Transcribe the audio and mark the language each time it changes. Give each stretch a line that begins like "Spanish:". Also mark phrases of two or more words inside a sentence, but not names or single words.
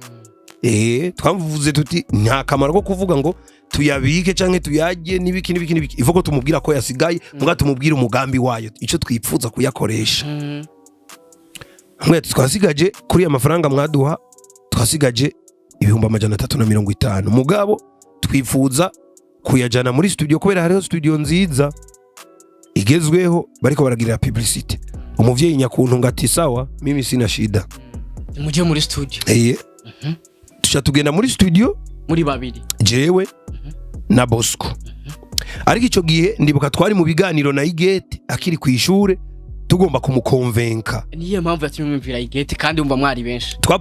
Rundi: twavuze tuti nta kamaro ko kuvuga ngo tuyabike canke tuyajye nibiki ivuga ko tumubwira ko yasigaye muga tumubwira umugambi wayo ico twipfuza kuyakoresha mwe twasigaje kuri amafaranga mwaduha twasigaje 350,000 mugabo twifuza kuyajana muri studio kubera hariho studio nziza igezweho bariko baragirira publicity umuvyeyi nyakuntu ngati
Swahili: sawa mimi sina shida
Rundi: muje muri studio tuca tugenda muri studio muri babiri jewe na Bosco ariko ico gihe ndibuka twari mu biganiro na Igete akiri kwishure tugomba kumukonvenka niye mpamvu yatumwumvira Igete kandi umva mwari benshi